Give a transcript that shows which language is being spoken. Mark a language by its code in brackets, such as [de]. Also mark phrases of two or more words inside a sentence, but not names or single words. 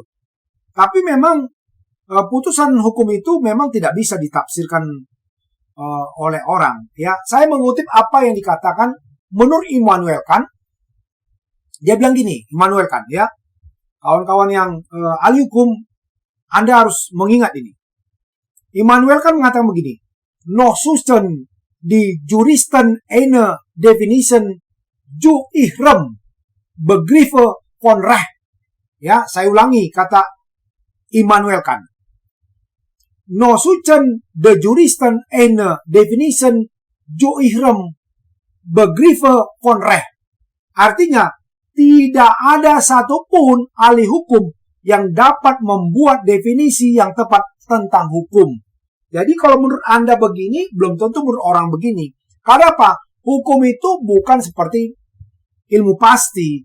[id] Tapi memang putusan hukum itu memang tidak bisa ditafsirkan oleh orang. Ya, saya mengutip apa yang dikatakan menurut Immanuel Kant. Dia bilang gini, Immanuel Kant, ya, kawan-kawan yang ahli hukum, Anda harus mengingat ini. Immanuel Kant mengatakan begini, [de] no Susten die Juristen eine Definition zu ihrem Begriffe von Recht. [id] Ya, saya ulangi kata Immanuel Kant. [de] No Susten die Juristen eine Definition zu ihrem Begriffe von Recht. [id] Artinya, tidak ada satupun ahli hukum yang dapat membuat definisi yang tepat tentang hukum. Jadi kalau menurut Anda begini, belum tentu menurut orang begini. Karena apa? Hukum itu bukan seperti ilmu pasti.